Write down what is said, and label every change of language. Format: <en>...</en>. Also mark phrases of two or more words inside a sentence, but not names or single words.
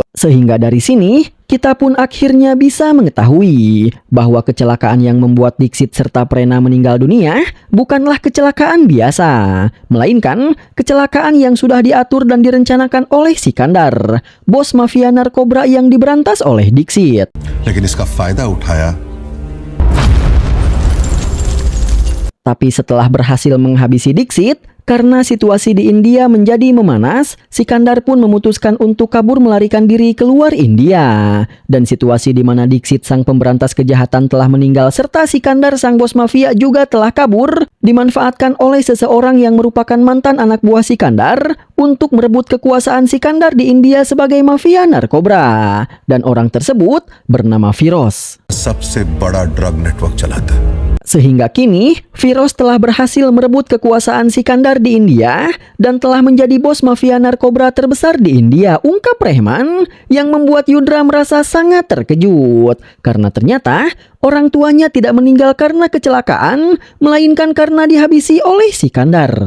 <id>Sehingga dari sini, kita pun akhirnya bisa mengetahui bahwa kecelakaan yang membuat Diksit serta Prena meninggal dunia bukanlah kecelakaan biasa, melainkan kecelakaan yang sudah diatur dan direncanakan oleh Sikandar, bos mafia narkoba yang diberantas oleh Diksit.</id> <hi>लेकिन इसका फायदा उठाया.</hi> <id>Tapi setelah berhasil menghabisi Diksit, karena situasi di India menjadi memanas, Sikandar pun memutuskan untuk kabur melarikan diri keluar India. Dan situasi di mana Diksit sang pemberantas kejahatan telah meninggal serta Sikandar sang bos mafia juga telah kabur, dimanfaatkan oleh seseorang yang merupakan mantan anak buah Sikandar untuk merebut kekuasaan Sikandar di India sebagai mafia narkoba. Dan orang tersebut bernama Firoz.</id> <hi>सबसे बड़ा</hi> <en>drug network</en> <hi>चलाता है.</hi> <id>Sehingga kini, Firoz telah berhasil merebut kekuasaan Sikandar di India dan telah menjadi bos mafia narkoba terbesar di India, ungkap Rehman, yang membuat Yudra merasa sangat terkejut. Karena ternyata, orang tuanya tidak meninggal karena kecelakaan, melainkan karena dihabisi oleh Sikandar.</id>